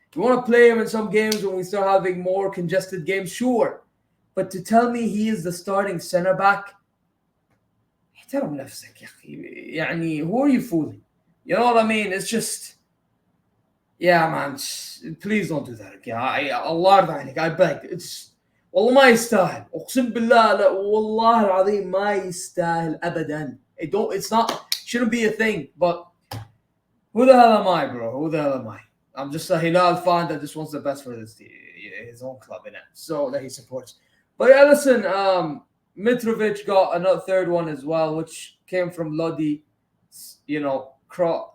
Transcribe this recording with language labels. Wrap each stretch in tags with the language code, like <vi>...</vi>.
<en>You want to play him in some games when we start having more congested games, sure. But to tell me he is the starting centre back, احترم نفسك يا أخي. يعني, who are you fooling? You know what I mean? It's just, yeah, man. Please don't do that again.</en> <ar>Allah يرضى عليك, I beg. It's والله ما يستاهل. أقسم بالله لا, والله العظيم ما يستاهل أبدا.</ar> <en>It's not, shouldn't be a thing. But who the hell am I, bro? Who the hell am I? I'm just a Hilal fan that just wants the best for his own club, innit? So that he supports. But yeah, listen, Mitrovic got another third one as well, which came from Lodi. Cross.</en>